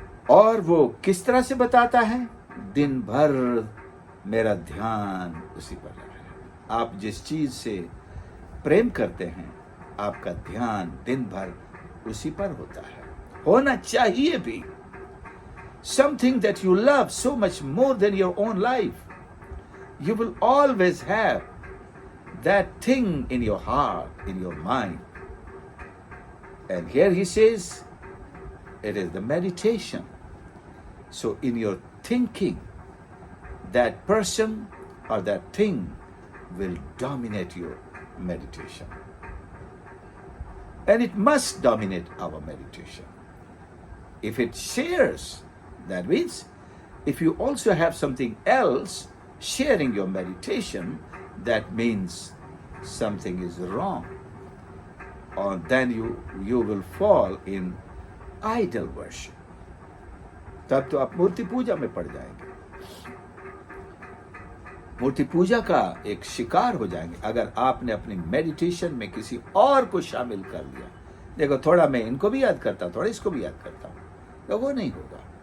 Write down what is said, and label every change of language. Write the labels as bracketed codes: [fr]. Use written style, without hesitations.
[hi] और वो किस तरह से बताता है? दिन भर मेरा ध्यान उसी पर है। आप जिस चीज से प्रेम करते हैं, आपका ध्यान दिन भर उसी पर होता है, होना चाहिए भी। [en] Something that you love so much more than your own life, you will always have that thing in your heart, in your mind. And here he says, it is the meditation. So in your thinking, that person or that thing will dominate your meditation. And it must dominate our meditation. If it shares, that means if you also have something else sharing your meditation, that means something is wrong. Or then you will fall in idol worship. [hi] तब तो आप मूर्ति पूजा में पड़ जाएंगे, मूर्ति पूजा का एक शिकार हो जाएंगे अगर आपने अपनी मेडिटेशन में किसी और को शामिल कर लिया। देखो, थोड़ा मैं इनको भी याद करता हूं, थोड़ा इसको भी याद करता हूं, तो वो नहीं होगा।